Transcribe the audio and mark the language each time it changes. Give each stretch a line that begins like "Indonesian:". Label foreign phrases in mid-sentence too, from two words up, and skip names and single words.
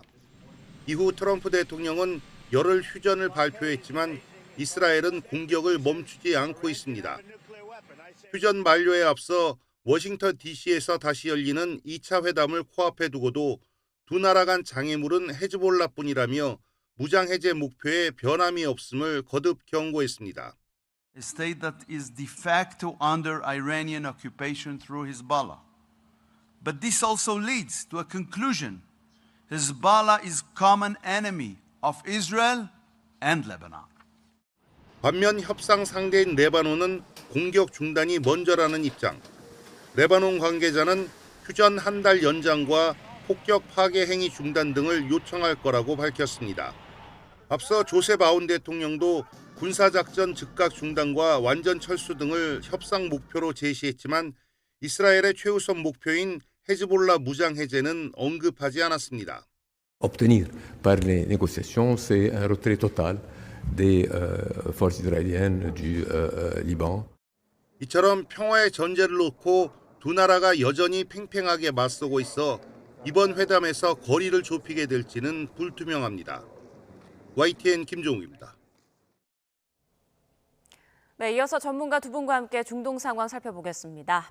Korean: 이후 트럼프 대통령은 열흘 휴전을 발표했지만 이스라엘은 공격을 멈추지 않고 있습니다. 휴전 만료에 앞서 워싱턴 DC에서 다시 열리는 2차 회담을 코앞에 두고도 두 나라 간 장애물은 헤즈볼라뿐이라며 무장 해제 목표에 변함이 없음을 거듭 경고했습니다.
English: A state that is de facto under Iranian occupation through Hezbollah. But this also leads to a conclusion. Hezbollah is common enemy of Israel and Lebanon.
Korean: 반면 협상 상대인 레바논은 공격 중단이 먼저라는 입장. 레바논 관계자는 휴전 한 달 연장과 폭격 파괴 행위 중단 등을 요청할 거라고 밝혔습니다. 앞서 조셉 아운 대통령도 군사작전 즉각 중단과 완전 철수 등을 협상 목표로 제시했지만 이스라엘의 최우선 목표인 헤즈볼라 무장 해제는 언급하지 않았습니다.
French: Obtenir par les négociations, c'est un retrait total des forces israéliennes du Liban.
Korean: 이처럼 평화의 전제를 놓고 두 나라가 여전히 팽팽하게 맞서고 있어 이번 회담에서 거리를 좁히게 될지는 불투명합니다. YTN 김종욱입니다. 네, 이어서 전문가 두 분과 함께 중동 상황 살펴보겠습니다.